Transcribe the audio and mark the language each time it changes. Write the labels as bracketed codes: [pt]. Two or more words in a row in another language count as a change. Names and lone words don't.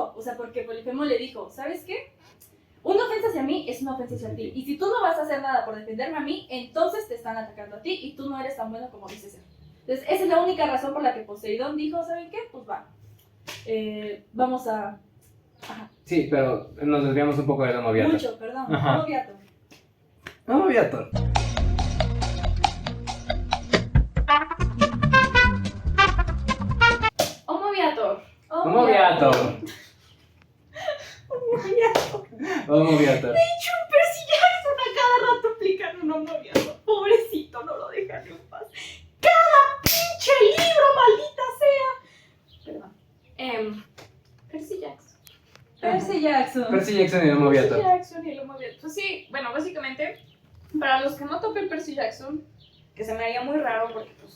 [es] O sea, porque Polifemo le dijo, ¿sabes qué? Una ofensa hacia mí es una ofensa hacia ti. Y si tú no vas a hacer nada por defenderme a mí, entonces te están atacando a ti y tú no eres tan bueno como dices ser. Entonces, esa es la única razón por la que Poseidón dijo, ¿saben qué? Pues va. Vamos a... Ajá. Sí, pero nos desviamos un poco de Homo Viator. Mucho, perdón. Ajá. Homo Viator. Homo Viator. Homo Viator. Homo Viator. Homo Viator. Percy Jackson a cada rato aplican un Homo Viator. Pobrecito, no lo dejan en paz. ¡Cada pinche libro, maldita sea! Perdón. Percy Jackson. Percy Jackson. Percy Jackson y Homo Percy Viator. Jackson y el Homo Viator. Pues sí, bueno, básicamente, para los que no topen Percy Jackson, que se me haría muy raro porque pues